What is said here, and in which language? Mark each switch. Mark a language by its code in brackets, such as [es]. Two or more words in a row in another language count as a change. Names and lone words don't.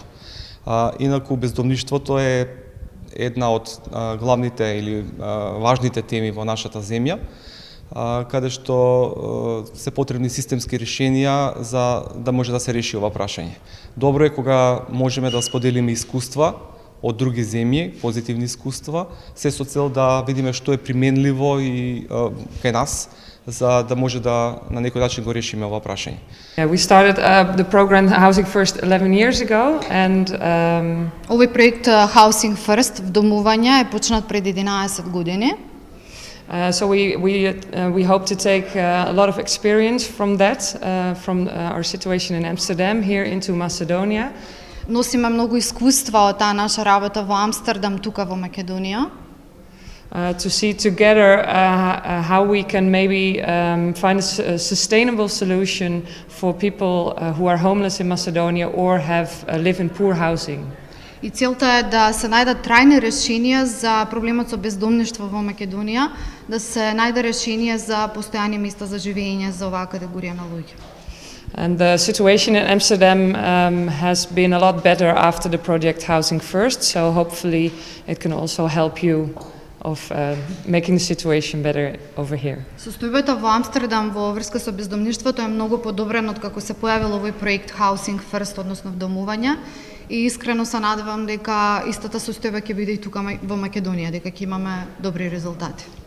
[mk] Инаку бездомништвото е една од главните или важните теми во нашата земја, каде што се потребни системски решенија за да може да се реши ова прашање. Добро е кога можеме да споделиме искуства од други земји, позитивни искуства, се со цел да видиме што е применливо и кај нас, за да може да на некој начин го решиме ова прашање. [en] We started the program Housing First 11 years ago and [mk] Овој проект Housing First, вдомување, е почнат пред 11 години. [en] So we hope to take a lot of experience from that, from our situation in Amsterdam here into Macedonia. [mk] Носиме многу искуства од таа наша работа во Амстердам, тука во Македонија. [en] To see together how we can maybe find a sustainable solution for people who are homeless in Macedonia or live in poor housing. [mk] И целта е да се најдат трајни решенија за проблемот со бездомништво во Македонија, да се најде решение за постојани места за живење за оваа категорија на луѓе. [en] And the situation in Amsterdam has been a lot better after the project Housing First, so hopefully it can also help you of making the situation better over here. [mk] Состојбата во Амстердам во врска со бездомништвото е многу подобрено од како се појавил овој проект Housing First, односно вдомување, и искрено се надевам дека истата состојба ќе биде и тука во Македонија, дека ќе имаме добри резултати.